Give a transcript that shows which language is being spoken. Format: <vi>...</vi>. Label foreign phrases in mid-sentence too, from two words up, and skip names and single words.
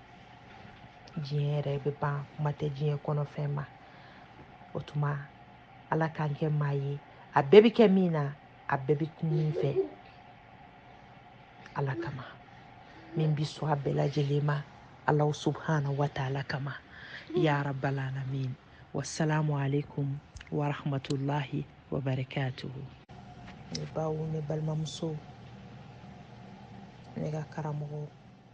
<bm>Diɲɛ yɛrɛ bɛ ban, kuma tɛ diɲɛ kɔnɔfɛn ma. O tuma ala k'an kɛ maa ye a bɛɛ bi kɛ min na a bɛɛ bi kun min fɛ ala kama, min bi sɔn a bɛɛ lajɛlen ma ala</bm> <ar>سبحانه وتعالى</ar> <bm>kama.</bm> <ar>يا رب العالمين. والسلام عليكم ورحمة الله وبركاته.</ar> <bm>Ne baw, ne balimamuso, ne ka karamɔgɔ</bm>